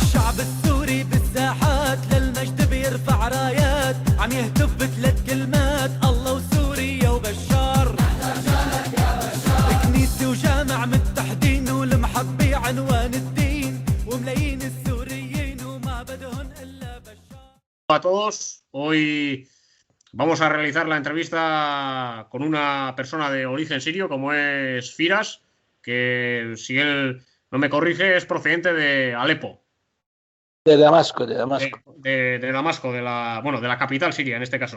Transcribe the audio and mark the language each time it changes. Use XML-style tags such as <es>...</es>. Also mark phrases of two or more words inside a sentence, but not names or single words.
<ar>الشعب السوري بالساحات للمجد بيرفع رايات عم يهتف بثلاث كلمات الله وسوريا وبشار كنيسة وجامع متحدين والمحبة عنوان الدين وملايين السوريين وما بدهن إلا بشار.</ar> <es>Hola a todos, hoy vamos a realizar la entrevista con una persona de origen sirio como es Firas, que si él no me corrige es procedente de Alepo. De Damasco, de Damasco. De Damasco, de la capital siria en este caso.</es>